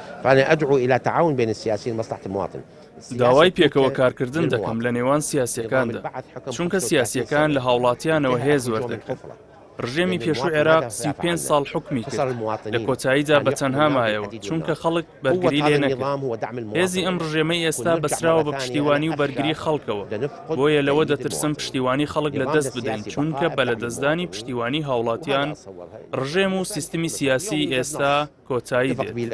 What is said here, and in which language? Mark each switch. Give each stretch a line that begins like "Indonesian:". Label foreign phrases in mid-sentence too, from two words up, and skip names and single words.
Arabic: فأنا أدعو إلى تعاون بين السياسيين لمصلحة المواطن.
Central Kurdish: داوای پێکەوە کارکردن دەکەم لە نێوان سیاسیەکاندا، چونکە سیاسیەکان لە هاوڵاتیانەوە هێز زۆر دەکەن. ڕژێمی پێشوو عێراق 35 ساڵ حکمی کرد، لە کۆتاییدا بە تەنها مایەوە چونکە خەڵک بەرگری لێ نەکرد. هێزی ئەم ڕژێمەی ئێستا بەسراوە بە پشتیوانی و بەرگری خەڵکەوە، بۆیە لەوە دەترسم پشتیوانی خەڵک لە دەست بدەین، چونکە بە لەدەستدانی پشتیوانی هاوڵاتیان ڕژێم و سیستمی سیاسی ئێستا کۆتایی دێت.